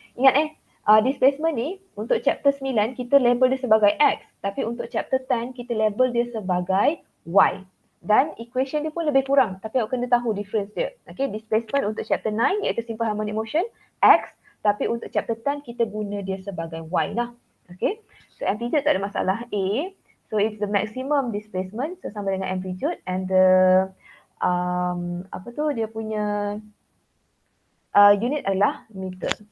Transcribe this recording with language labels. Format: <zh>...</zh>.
<ms>Ingat displacement ni untuk chapter 9 kita label dia sebagai X. Tapi untuk chapter 10 kita label dia sebagai Y. Dan equation dia pun lebih kurang. Tapi awak kena tahu difference dia. Okay, displacement untuk chapter 9 iaitu simple harmonic motion X. Tapi untuk chapter 10 kita guna dia sebagai y lah. Okay. So amplitude tak ada masalah A.</ms> <en>So it's the maximum displacement.</en> <ms>So sama dengan amplitude and the apa tu dia punya unit adalah meter.</ms>